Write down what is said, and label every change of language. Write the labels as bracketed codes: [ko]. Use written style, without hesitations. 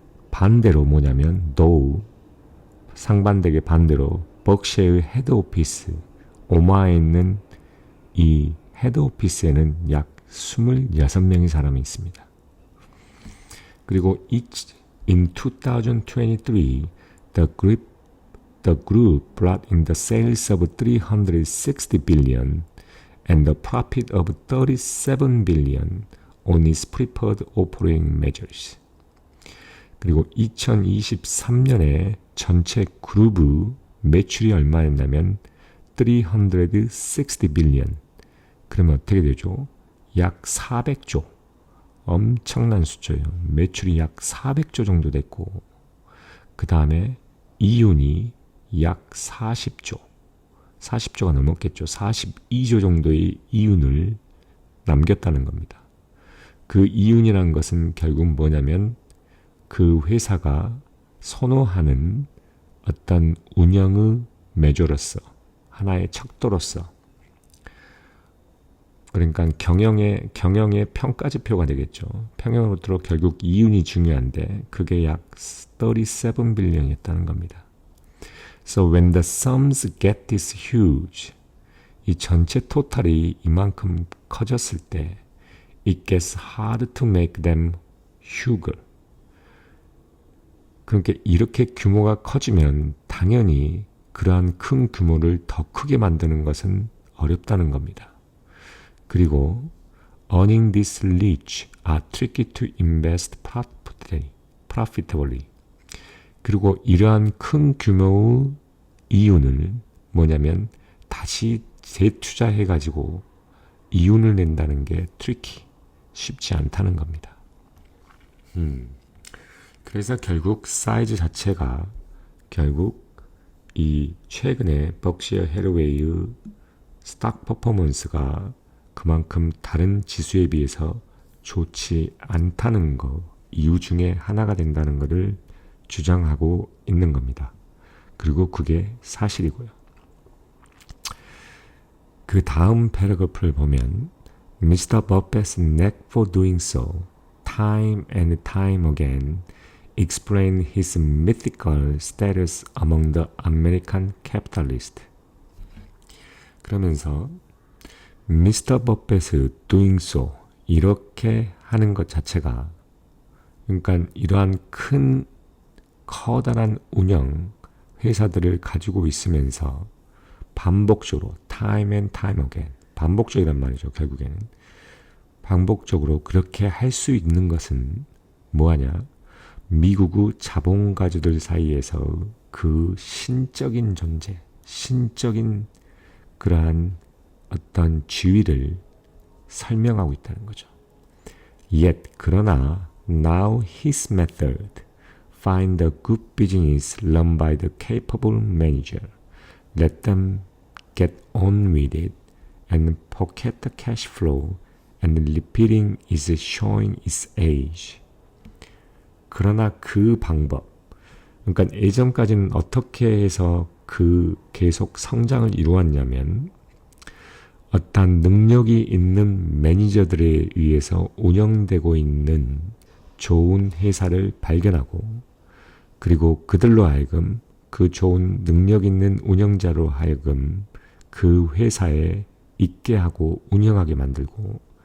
[ko] 반대로 뭐냐면 [en] though [ko] 상반되게 반대로 버크셔의 헤드 오피스 오마하에 있는 이 헤드 오피스에는 약 26명의 사람이 있습니다. 그리고 [en] in 2023 the group brought in the sales of 360 billion and the profit of 37 billion on its preferred operating measures. [ko] 그리고 2023년에 전체 그룹의 매출이 얼마였냐면 [en] 360 billion. [ko] 그러면 어떻게 되죠? 약 400조. 엄청난 숫자예요. 매출이 약 400조 정도 됐고 그 다음에 이윤이 약 40조. 40조가 넘었겠죠. 42조 정도의 이윤을 남겼다는 겁니다. 그 이윤이라는 것은 결국 뭐냐면 그 회사가 선호하는 어떤 운영의 매조로서 하나의 척도로서 그러니까 경영의 평가지표가 되겠죠. 평형으로 결국 이윤이 중요한데 그게 약 37 빌리언이었다는 겁니다. [en] So when the sums get this huge, [ko] 이 전체 토탈이 이만큼 커졌을 때 [en] it gets hard to make them huger. [ko] 그러니까 이렇게 규모가 커지면 당연히 그러한 큰 규모를 더 크게 만드는 것은 어렵다는 겁니다. 그리고 [en] earning this rich are tricky to invest profitably. [ko] 그리고 이러한 큰 규모의 이윤을 뭐냐면 다시 재투자해가지고 이윤을 낸다는 게 tricky, 쉽지 않다는 겁니다. 그래서 결국 사이즈 자체가 결국 이 최근에 벅시어 해러웨이의 스탁 퍼포먼스가 그만큼 다른 지수에 비해서 좋지 않다는 거 이유 중에 하나가 된다는 것을 주장하고 있는 겁니다. 그리고 그게 사실이고요. 그 다음 패러그래프를 보면 Mr. [en] Buffett's knack for doing so, time and time again, explain his mythical status among the American capitalists. [ko] 그러면서 미스터 버펫의 [en] doing so, [ko] 이렇게 하는 것 자체가 그러니까 이러한 큰 커다란 운영 회사들을 가지고 있으면서 반복적으로 [en] time and time again, [ko] 반복적이란 말이죠. 결국에는 반복적으로 그렇게 할 수 있는 것은 뭐하냐? 미국의 자본가주들 사이에서 그 신적인 존재, 신적인 그러한 어떤 지위를 설명하고 있다는 거죠. [en] Yet, [ko] 그러나 [en] now his method find a good business run by the capable manager. Let them get on with it and pocket the cash flow and repeating is showing its age. [ko] 그러나 그 방법, 그러니까 예전까지는 어떻게 해서 그 계속 성장을 이루었냐면 어떤 능력이 있는 매니저들에 의해서 운영되고 있는 좋은 회사를 발견하고 그리고 그들로 하여금 그 좋은 능력 있는 운영자로 하여금 그 회사에 있게 하고 운영하게 만들고